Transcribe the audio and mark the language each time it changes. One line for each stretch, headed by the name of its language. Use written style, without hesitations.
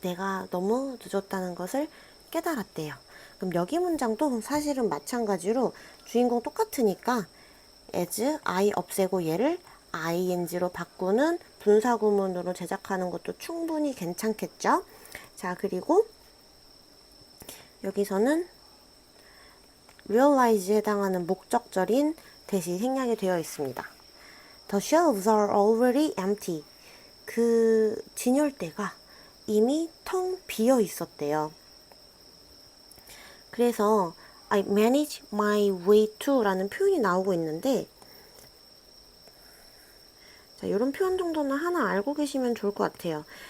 Korean: 내가 너무 늦었다는 것을 깨달았대요. 그럼 여기 문장도 사실은 마찬가지로 주인공 똑같으니까 as, I 없애고 얘를 ing로 바꾸는 분사구문으로 제작하는 것도 충분히 괜찮겠죠. 자, 그리고 여기서는 realize에 해당하는 목적절인 대시 생략이 되어 있습니다.
English: The shelves are already empty.
Korean: 그 진열대가 이미 텅 비어 있었대요. 그래서
English: I manage my way to
Korean: 라는 표현이 나오고 있는데, 자, 이런 표현 정도는 하나 알고 계시면 좋을 것 같아요.